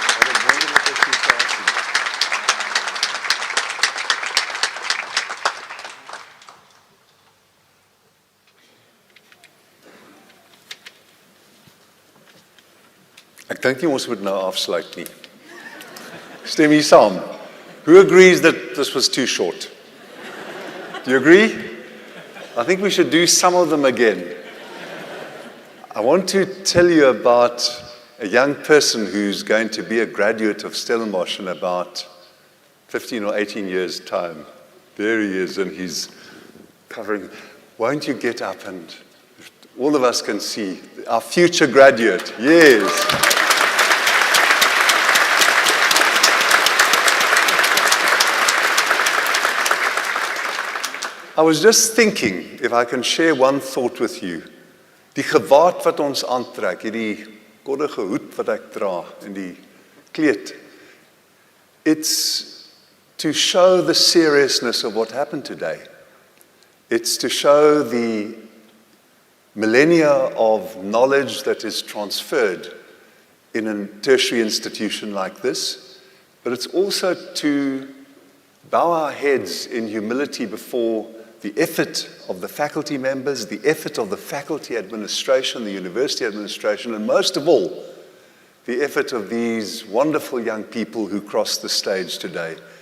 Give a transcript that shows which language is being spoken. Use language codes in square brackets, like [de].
[af] Wat 'n wonderlike situasie. Ek dink nie ons moet nou afsluit nie. Stem hier saam. [en] Who agrees that this was too short? Do you agree? I think we should do some of them again. I want to tell you about a young person who's going to be a graduate of Stellenbosch in about 15 or 18 years' time. There he is, and he's covering. Won't you get up and all of us can see our future graduate? Yes. I was just thinking, if I can share one thought with you. [af] Die gewaad wat ons aantrek, hierdie koddige hoed wat ek dra en die kleed. [en] It's to show the seriousness of what happened today. It's to show the millennia of knowledge that is transferred in a tertiary institution like this, but it's also to bow our heads in humility before the effort of the faculty members, the effort of the faculty administration, the university administration, and most of all, the effort of these wonderful young people who crossed the stage today.